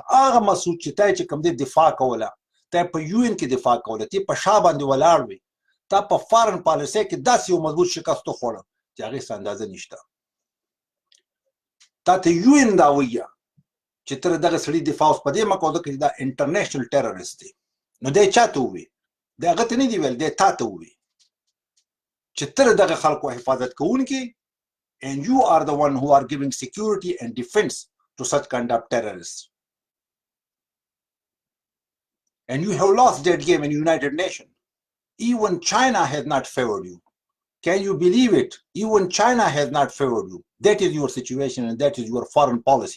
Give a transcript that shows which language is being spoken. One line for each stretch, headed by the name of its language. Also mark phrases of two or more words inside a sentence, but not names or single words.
Pashto: هغه مسعود چې تا چې کوم دی دفاع کوله، تا په یو ان کې دفاع کوله، ته په شا باندې ولاړ وې، تا په
English: foreign policy
Pashto: کې داسې یو مضبوط شکست وخوړه چې هغې څه اندازه نشته. تا ته یو ان دا ویه چې ته دغه سړي دفاع اوس په دې مه کوه ځکه چې دا
English: international terrorist
Pashto: دی. نو دی چا ته ووایي؟ دی هغه ته نه دي ویل، دی تا ته ووایي چې ته دغه خلکو حفاظت کوونکي
English: and you are the one who are giving security and defense to such kind of terrorists. And you have lost that game in United Nations. Even China has not favored you. Can you believe it? Even China has not favored you. That is your situation and that is your foreign policy.